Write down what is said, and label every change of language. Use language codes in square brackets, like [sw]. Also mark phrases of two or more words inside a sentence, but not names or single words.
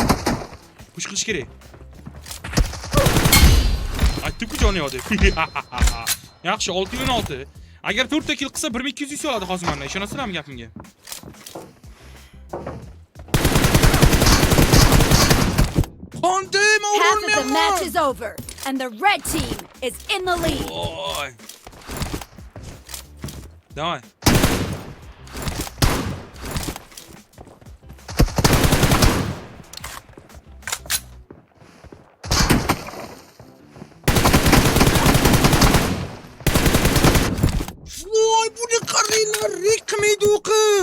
[uz] Push qilish kerak. Aytdim-ku joni yo'q deb. Yaxshi, 6-16. Agar 4 ta kill qilsa 1200 oladi hozir mendan. Ishonasizlarmi gapimga? Qanday [en] Half of the match [uz] men [en] is over, and the red team is in the lead. [uz] Oy. Давай. Voy, buni qaranglar, rekmaydi o'qim.